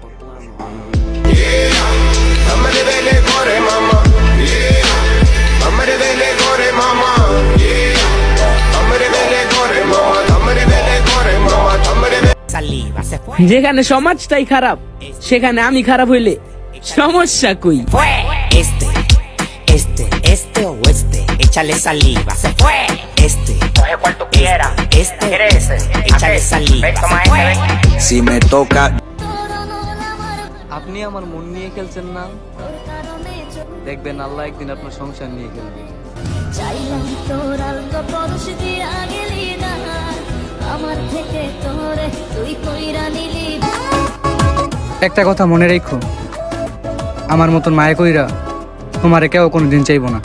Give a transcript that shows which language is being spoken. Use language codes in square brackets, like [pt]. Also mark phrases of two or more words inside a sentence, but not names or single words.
[bn] যেখানে সমাজটাই খারাপ সেখানে আমি খারাপ হইলে সমস্যা কই? [es] Échale saliva, se fue. Coge cual tú quieras. ¿Quieres ese? Échale saliva, se fue. Si me toca [bn] আপনি আমার মন নিয়ে খেলছেন না, দেখবেন আল্লাহ একদিন আপনার সংসার নিয়ে খেলবে। চাইলাম তোর আলগা পরশ দিয়ে একটা কথা মনে রেখো, আমার মতন মায়া কইরা তোমারে কেউ কোনোদিন চাইবো না।